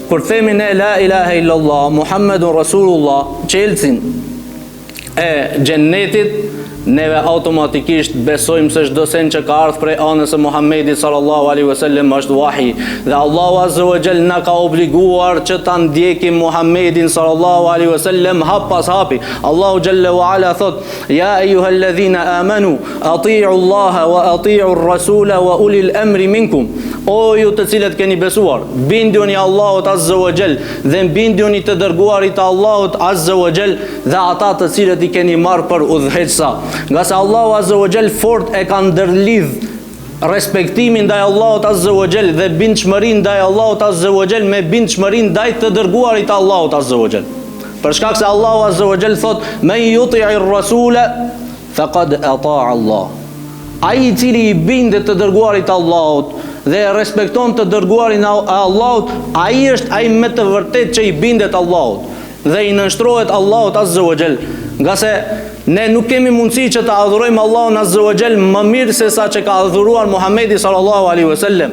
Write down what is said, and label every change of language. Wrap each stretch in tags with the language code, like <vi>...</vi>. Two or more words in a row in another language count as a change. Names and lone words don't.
<sq>kur themi ne</sq> <ar>لا إله إلا الله محمد رسول الله,</ar> <sq>çelësin e xhennetit, neve automatikisht besojmë se çdo sen që ka ardhur prej anës së Muhamedit</sq> <ar>صلى الله عليه وسلم</ar> <sq>është wahi, dhe Allahu</sq> <ar>عز وجل</ar> <sq>na ka obliguar që ta ndjekim Muhamedin</sq> <ar>صلى الله عليه وسلم</ar> <sq>hap pas hapi.</sq> <ar>الله جل وعلا thot: يا أيها الذين آمنوا أطيعوا الله وأطيعوا الرسول وأولي الأمر منكم.</ar> <sq>O ju të cilët keni besuar, binduni Allahut</sq> <ar>عز وجل</ar> <sq>dhe binduni të dërguarit të Allahut</sq> <ar>عز وجل</ar> <sq>dhe ata të cilët i keni marrë për udhëheqësa. Nga se Allahu</sq> <ar>عز وجل</ar> <sq>fort e ka ndërlidh respektimin ndaj Allahut</sq> <ar>عز وجل</ar> <sq>dhe bindshmërinë ndaj Allahut</sq> <ar>عز وجل</ar> <sq>me bindshmërinë ndaj të dërguarit të Allahut</sq> <ar>عز وجل.</ar> <sq>Për shkak se Allahu</sq> <ar>عز وجل</ar> <sq>thot:</sq> <ar>"من يطع الرسول فقد أطاع الله."</ar> <sq>Ai i cili i bindet të dërguarit të Allahut dhe respekton të dërguarin e Allahut, ai është ai me të vërtet që i bindet Allahut dhe i nënshtrohet Allahut</sq> <ar>عز وجل.</ar> <sq>Nga se ne nuk kemi mundësi që të adhurojmë Allahun</sq> <ar>عز وجل</ar> <sq>më mirë se sa që ka adhuruar Muhamedi</sq> <ar>صلى الله عليه وسلم.</ar>